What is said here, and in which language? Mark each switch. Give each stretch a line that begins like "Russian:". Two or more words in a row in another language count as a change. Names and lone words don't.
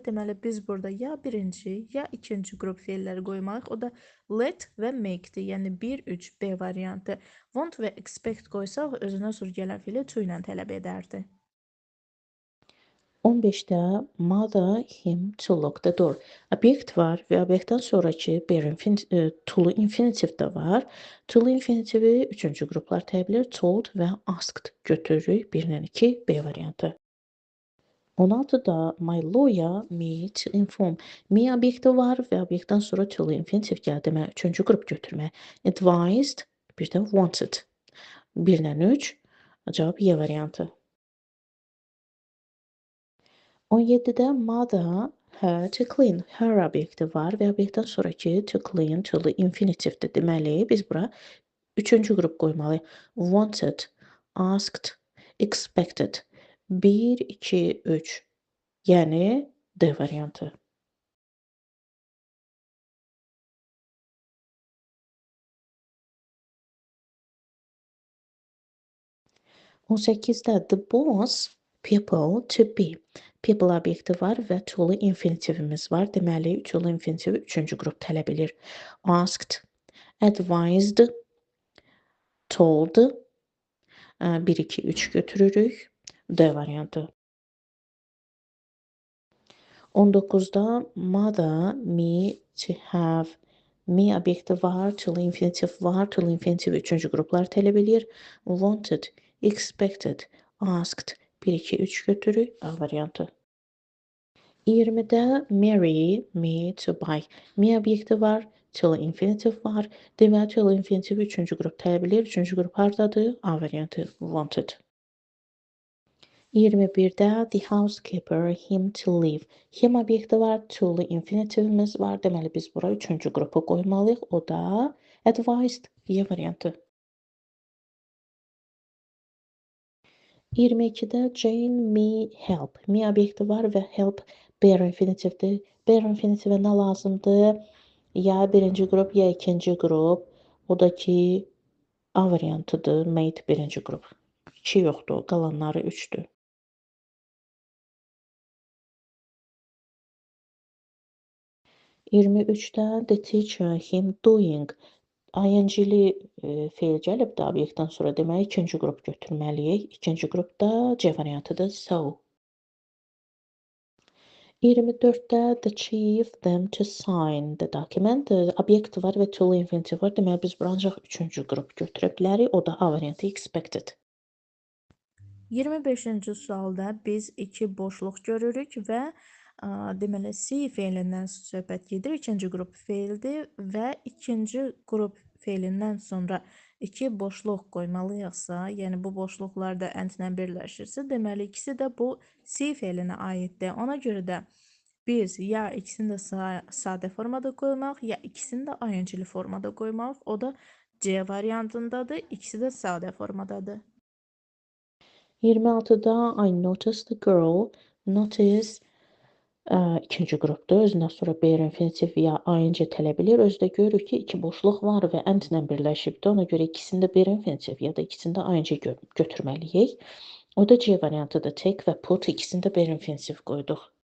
Azerbaijani: Deməli, biz burada ya birinci, ya ikinci qrup feilləri qoymalıyıq. O da let və make-dir, yəni 1, 3, B variantı. Want və expect qoysaq, özünə sonra gələn feili to ilə tələb edərdi.
English: 15-də mother him to lock the door.
Azerbaijani: Obyekt var və obyektdən sonraki to-lu infinitiv də var. To-lu infinitivi üçüncü qruplar təbii told və asked götürürük. 1-dən 2 B variantı.
English: 16-da my lawyer me to inform.
Azerbaijani: Me obyekti var və obyektdən sonra to infinitiv gəlir. Deməli, üçüncü qrup götürmək. Advised, bir də wanted. 1-lə 3, cavab Y variantı.
English: 17-də mother her to clean.
Azerbaijani: Her obyekti var və obyektdən sonraki
English: to clean,
Azerbaijani: to infinitivdir. Deməli, biz bura üçüncü qrup qoymalıyıq.
English: Wanted, asked, expected.
Azerbaijani: 1, 2, 3. Yəni D variantı.
English: 18-də the boss people to be.
Azerbaijani: People obyekti var və to infinitivimiz var. Deməli, to infinitivi üçüncü qrup tələb edir.
English: Asked, advised, told.
Azerbaijani: 1, 2, 3 götürürük. D variantı.
English: 19-da mother me to have.
Azerbaijani: Me obyekti var, to infinitiv var. To infinitiv üçüncü qruplar tələb edir.
English: Wanted, expected, asked.
Azerbaijani: 1, 2, 3 götürürük. A variantı. 20-də
English: marry me to buy.
Azerbaijani: Me obyekti var, to infinitiv var. Deməli, to infinitiv üçüncü qrup tələb edir. Üçüncü qrup hardadır? A variantı.
English: Wanted. 21-də the housekeeper him to leave.
Azerbaijani: Him obyekti var, to infinitivimiz var. Deməli, biz bura üçüncü qrupu qoymalıyıq. O da advised. Y variantı. 22-də Jane
English: me help.
Azerbaijani: Me obyekti var və help bare infinitivdir. Bare infinitivə nə lazımdır? Ya birinci qrup, ya ikinci qrup. O da ki A variantıdır. Made birinci qrup. 2 yoxdur, qalanları 3-dür.
English: 23-də the teacher him doing.
Azerbaijani: ING-li feil gəlib də obyektdən sonra demək ikinci qrup götürməliyik. İkinci qrupda C variantıdır.
English: So. 24-də the chief them to sign the document.
Azerbaijani: Obyekt var və to infinitiv var. Deməli biz bura ancaq üçüncü qrup götürə bilərik. O da A variantı expected. 25-ci sualda biz iki boşluq görürük və deməli C feilindən söhbət gedir. İkinci qrup feildir və ikinci qrup feilindən sonra iki boşluq qoymalıyıqsa, yəni bu boşluqlar da and-lə birləşirsə, deməli ikisi də bu C feilinə aiddir. Ona görə də biz ya ikisini də sadə formada qoymaq, ya ikisini də ing-li formada qoymaq. O da C variantındadır. İkisi də sadə formadadır.
English: 26-da I noticed the girl.
Azerbaijani: Notice ikinci qrupdur. Özündən sonra bare infinitiv ya ing tələb edir. Özdə görürük ki, iki boşluq var və and-lə birləşibdir. Ona görə ikisini də bare infinitiv ya da ikisini də ing götürməliyik. O da C variantıdır. Take və put ikisini də bare infinitiv qoyduq.